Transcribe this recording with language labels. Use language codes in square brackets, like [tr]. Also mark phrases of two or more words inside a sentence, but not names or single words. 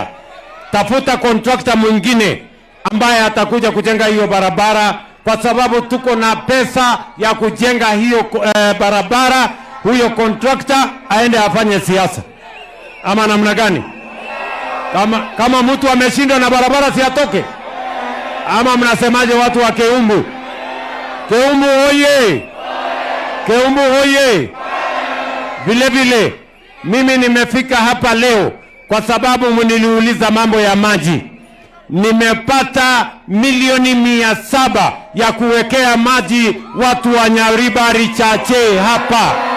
[sw] Tafuta contractor mwingine ambaye atakuja kujenga hiyo barabara, kwa sababu tuko na pesa ya kujenga hiyo barabara. Huyo contractor aende afanye siasa. Ama namna gani? Kama mtu ameshindwa na barabara si atoke? Ama mnasemaje watu wa Keumbu? Keumbu hoye! Keumbu hoye! Vile vile mimi nimefika hapa leo kwa sababu mniliuliza mambo ya maji. Nimepata milioni 700 ya kuwekea maji watu wa Nyaribari Chache hapa.